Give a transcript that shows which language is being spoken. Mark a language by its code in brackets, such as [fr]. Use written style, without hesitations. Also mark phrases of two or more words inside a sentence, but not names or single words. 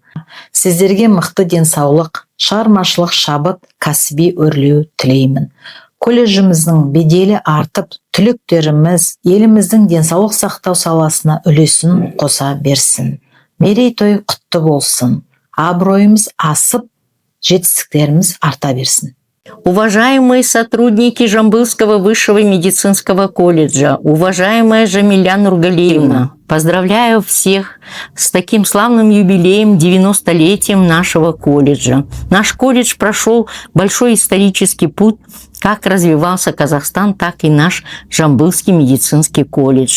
[kk] Сіздерге мықты денсаулық, шығармашылық шабыт, кәсіби өрлеу тілеймін. Колледжіміздің беделі артып, түлектеріміз еліміздің денсаулық сақтау саласына үлесін қоса берсін. Мерейтой құтты болсын. Абыройымыз асып, жетістіктеріміз арта берсін. [ru] Уважаемые сотрудники Жамбылского высшего медицинского колледжа, уважаемая Жамиля Нургалиевна, поздравляю всех с таким славным юбилеем, 90-летием нашего колледжа. Наш колледж прошел большой исторический путь, как развивался Казахстан, так и наш Жамбылский медицинский колледж.